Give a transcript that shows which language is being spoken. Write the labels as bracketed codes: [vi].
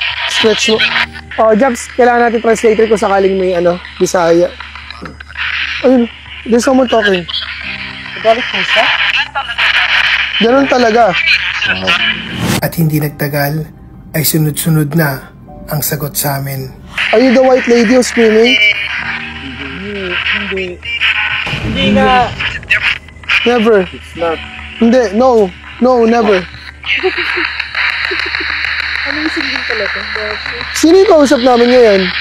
[tl] Stretch mo. Oh, Jobs, kailangan natin translator kung sakaling may Bisaya. [en] Ayun, there's someone talking. [tl] Galit mo siya? Ganun talaga. At hindi nagtagal, ay sunod-sunod na ang sagot sa amin. [en] Are you the white lady who's screaming? [tl] Hindi. Hindi nga. [en] Never. It's not. Hindi, no. No, never. [tl] Ano yung singin talaga? Sino yung kausap namin ngayon?